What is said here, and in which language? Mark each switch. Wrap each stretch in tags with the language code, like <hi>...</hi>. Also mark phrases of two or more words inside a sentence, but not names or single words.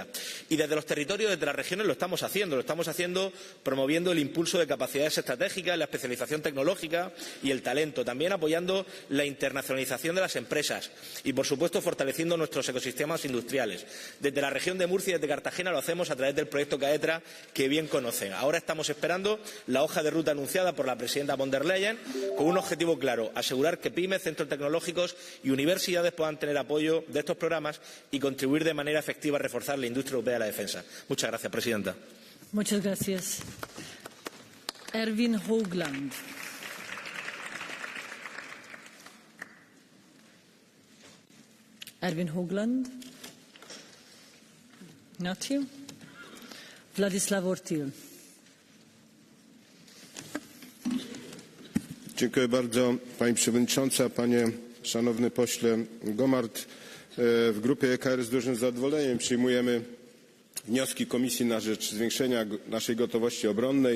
<es>Y desde los territorios, desde las regiones lo estamos haciendo promoviendo el impulso de capacidades estratégicas, la especialización tecnológica y el talento, también apoyando la internacionalización de las empresas y, por supuesto, fortaleciendo nuestros ecosistemas industriales. Desde la región de Murcia y desde Cartagena lo hacemos a través del proyecto Caetra, que bien conocen. Ahora estamos esperando la hoja de ruta anunciada por la presidenta von der Leyen con un objetivo claro: asegurar que pymes, centros tecnológicos y universidades puedan tener apoyo de estos programas y contribuir de manera efectiva a reforzar la industria europea de la defensa. Muchas gracias, Presidenta. Muchas gracias. Erwin Hoogland. Erwin Hoogland.</es> <en>Not here. Władysław Ortyl.</en> <pl>Dziękuję bardzo, Pani Przewodnicząca, Panie Szanowny Pośle Gomart. W grupie EKR z dużym zadowoleniem przyjmujemy wnioski Komisji na rzecz zwiększenia naszej gotowości obronnej.</pl>